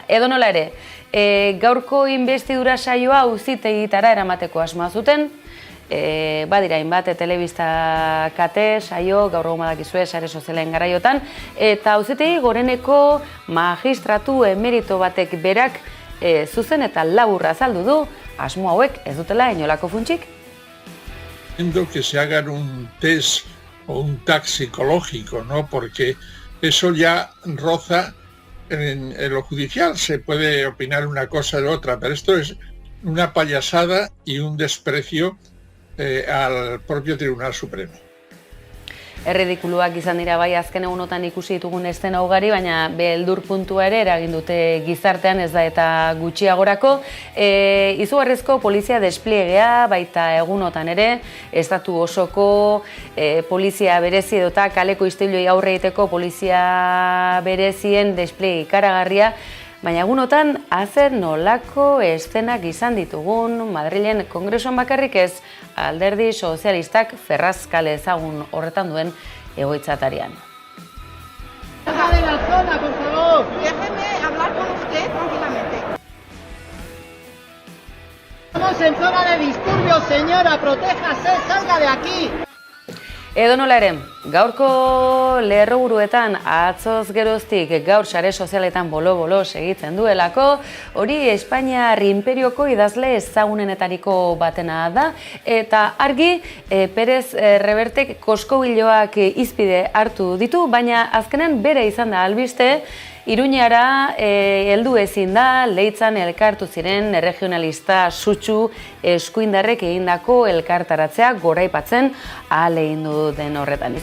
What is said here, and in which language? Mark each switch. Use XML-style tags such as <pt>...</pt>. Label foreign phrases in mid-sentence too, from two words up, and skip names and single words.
<eu>Edo nola ere, gaurko investidura saioa auzitegitara eramateko asmoa zuten, badira hainbat telebista kate, saio, gaur egun badakizue sare sozialen garaiotan, eta auzitegi goreneko magistratu emerito batek berak zuzen eta laburra azaldu du, asmo hauek ez dutela inolako funtsik.</eu> <es>Que se hagan un test o un tag psicológico, ¿no? Porque eso ya roza en lo judicial, se puede opinar una cosa de otra, pero esto es una payasada y un desprecio al propio Tribunal Supremo.</es> <eu>Erridikuluak izan dira bai azken egunotan ikusi ditugun eszena ugari, baina beldur puntua ere eragin dute gizartean, ez da eta gutxiagorako. Izugarrizko polizia despliegea baita egunotan ere, estatu osoko polizia berezi edota kaleko istiluei aurre egiteko polizia berezien despliege ikaragarria, baina egunotan azer nolako eszenak izan ditugun Madrilen kongresuan bakarrik ez, Alderdi Sozialistak ferrazkale ezagun horretan duen egoitzatarian.</eu> <es>Salga de la zona, por favor. Déjeme hablar con usted tranquilamente. Estamos en zona de disturbios, señora, protéjase, salga de aquí.</es> <eu>Edo nola ere, gaurko lerroburuetan atzoz geroztik gaur sare sozialetan bolo-bolo segitzen duelako, hori Espainiar imperioko idazle ezagunenetariko batena da, eta argi Perez Revertek koskobiloak hizpide hartu ditu, baina azkenen bere izan da albiste, Iruñara heldu ezin da, Leitzan elkartu ziren erregionalista sutsu eskuindarrek egindako elkartaratzea goraipatzen ahalegindu den horretan.</eu>